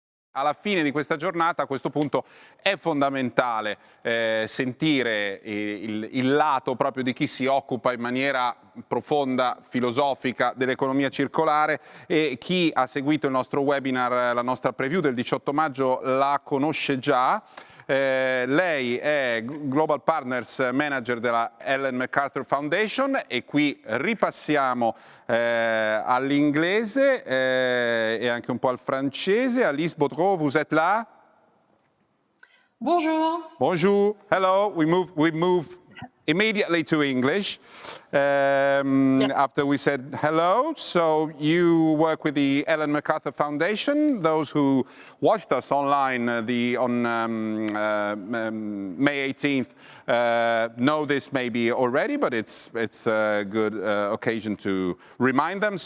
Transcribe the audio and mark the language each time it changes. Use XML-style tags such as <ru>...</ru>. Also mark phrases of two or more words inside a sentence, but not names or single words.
<it>Alla fine di questa giornata, a questo punto, è fondamentale sentire il lato proprio di chi si occupa in maniera profonda, filosofica, dell'economia circolare, e chi ha seguito il nostro webinar, la nostra preview del 18 maggio, la conosce già. Lei è</it> <en>Global Partners Manager</en> <it>della Ellen MacArthur Foundation e qui ripassiamo all'inglese e anche un po' al francese. Alice Bodreau,</it> <fr>vous êtes là? Bonjour. Bonjour.</fr> <en>Hello. We move immediately to English after we said hello. So you work with the Ellen MacArthur Foundation. Those who watched us online on May 18th know this maybe already, but it's a good occasion to remind them.</en>